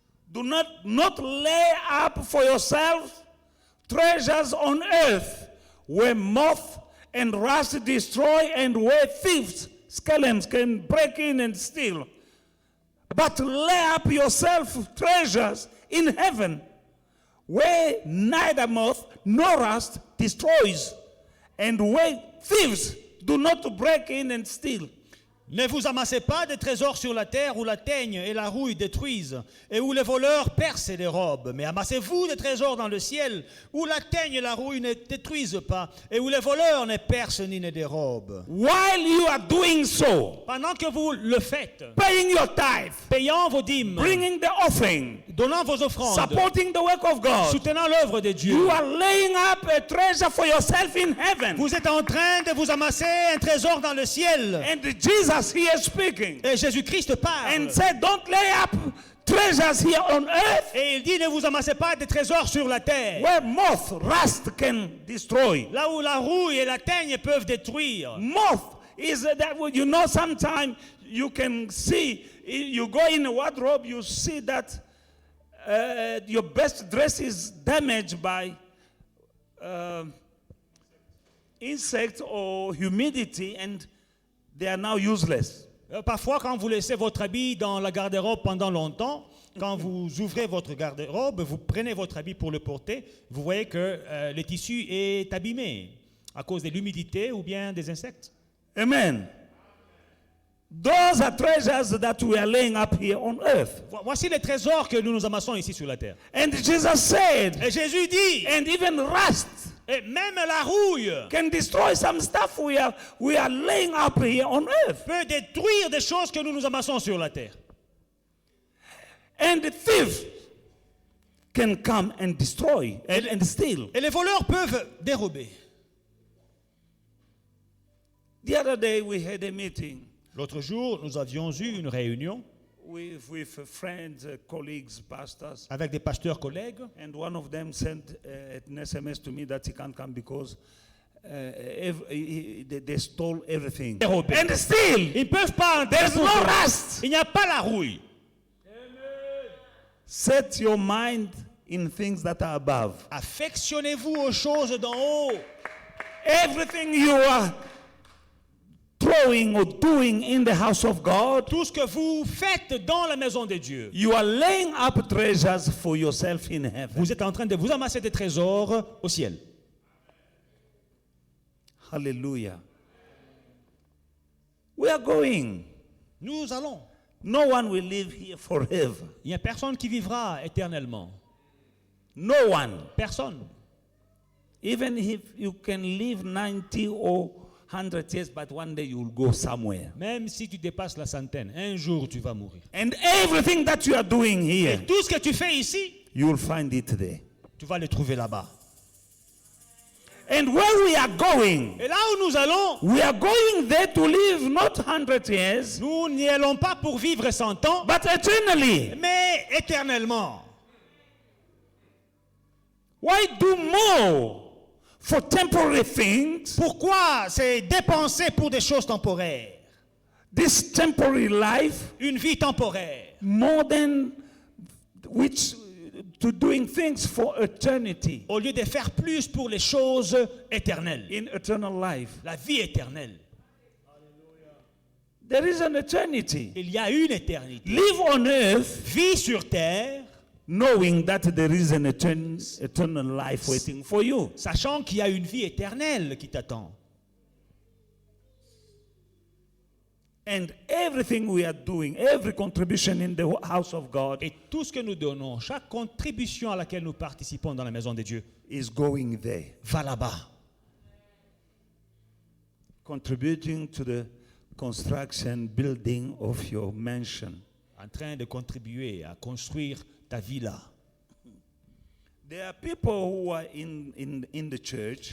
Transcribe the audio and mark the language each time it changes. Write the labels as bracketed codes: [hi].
[en] Do not lay up for yourselves treasures on earth, where moth and rust destroy, and where thieves, scalams can break in and steal. But lay up yourself treasures in heaven, where neither moth nor rust destroys, and where thieves do not break in and steal. [fr] Ne vous amassez pas de trésors sur la terre où la teigne et la rouille détruisent et où les voleurs percent et dérobent. Mais amassez-vous des trésors dans le ciel où la teigne et la rouille ne détruisent pas et où les voleurs ne percent ni ne dérobent. [en] While you are doing so, [fr] Pendant que vous le faites, [en] paying your tithe, [fr] payant vos dîmes, [en] bringing the offering, [fr] donnant vos offrandes, [en] supporting the work of God, [fr] soutenant l'œuvre de Dieu, [en] you are laying up a treasure for yourself in heaven. [fr] vous êtes en train de vous amasser un trésor dans le ciel. [en] And Jesus here speaking [fr] Et Jésus-Christ parle. [en] and said, don't lay up treasures here on earth [fr] Et il dit, ne vous amassez pas des trésors sur la terre. [en] where moth, rust can destroy. [fr] Là où la rouille et la teigne peuvent détruire. [en] Moth is that you know sometimes you can see, you go in a wardrobe, you see that your best dress is damaged by insects or humidity, and they are now useless. [fr] Parfois, quand vous laissez votre habit dans la garde-robe pendant longtemps, quand vous ouvrez votre garde-robe, vous prenez votre habit pour le porter, vous voyez que le tissu est abîmé à cause de l'humidité ou bien des insectes. [en] Amen. Those are treasures that we are laying up here on earth. [fr] Voici les trésors que nous nous amassons ici sur la terre. [en] And Jesus said, [fr] Et Jésus dit, [en] and even rust [fr] Et même la rouille [en] can destroy some stuff we are laying up here on earth. [fr] peut détruire des choses que nous amassons sur la terre. [en] And the thief can come and destroy and steal. [fr] Et les voleurs peuvent dérober. [en] The other day we had a meeting [fr] L'autre jour, nous avions eu une réunion [en] with friends, colleagues, pastors, [fr] avec des pasteurs collègues. [en] and one of them sent an SMS to me that he can't come because they stole everything. [fr] Dérobé. [en] And still, [fr] Ils ne peuvent pas entrer. [en] there's no rust. [fr] Il n'y a pas la rouille. [en] Set your mind in things that are above. [fr] Affectionnez-vous aux choses d'en haut. [en] Everything you are throwing or doing in the house of God, [fr] Tout ce que vous faites dans la maison de Dieu, [en] you are laying up treasures for yourself in heaven. [fr] vous êtes en train de vous amasser des trésors au ciel. [en] Hallelujah. We are going. [fr] Nous allons. [en] No one will live here forever. [fr] Il n'y a personne qui vivra éternellement. [en] No one. [fr] Personne. [en] Even if you can live 90 or 100 years, but one day you will go somewhere. [fr] Même si tu dépasses la centaine, un jour tu vas mourir. [en] And everything that you are doing [fr] Et [en] here, [fr] tout ce que tu fais ici, [en] you will find it there. [fr] tu vas le trouver là-bas. [en] And where we are going, [fr] Et là où nous allons, [en] we are going there to live not 100 years, [fr] nous n'y allons pas pour vivre 100 ans, [en] but eternally. [fr] mais éternellement. [en] Why do more for temporary things? [fr] Pourquoi c'est dépenser pour des choses temporaires? [en] This temporary life, [fr] Une vie temporaire. [en] more than which to doing things for eternity, [fr] Au lieu de faire plus pour les choses éternelles. [en] in eternal life. [fr] La vie éternelle. [en] There is an eternity. [fr] Il y a une éternité. [en] Live on earth [fr] Vie sur terre, [en] knowing that there is an eternal life waiting for you. [fr] sachant qu'il y a une vie éternelle qui t'attend. [en] And everything we are doing, every contribution in the house of God [fr] Et tout ce que nous donnons, chaque contribution à laquelle nous participons dans la maison de Dieu, [en] is going there, [fr] va là-bas. [en] contributing to the construction, building of your mansion. [fr] En train de contribuer à construire ta villa. [en] There are people who are in the church